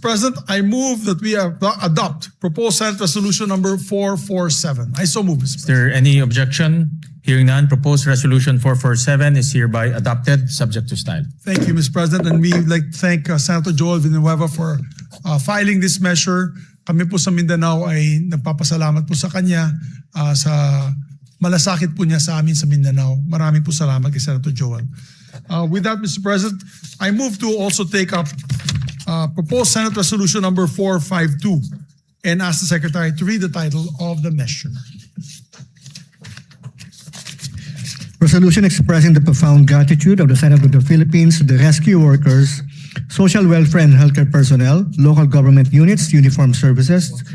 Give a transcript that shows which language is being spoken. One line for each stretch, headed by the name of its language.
English: President, I move that we adopt proposed Senate Resolution number 447. I so move, Mr. Is there any objection? Hearing none, proposed resolution 447 is hereby adopted, subject to style. Thank you, Mr. President. And we would like to thank Senator Joel Villanueva for filing this measure.
Filipino: Kami po sa Mindanao ay nagpapasalamat po sa kanya sa malasakit po niya sa amin sa Mindanao. Maraming po salamat kay Senator Joel.
English: With that, Mr. President, I move to also take up proposed Senate Resolution number 452 and ask the Secretary to read the title of the measure. Resolution expressing the profound gratitude of the Senate of the Philippines to the rescue workers, social welfare and healthcare personnel, local government units, uniformed services,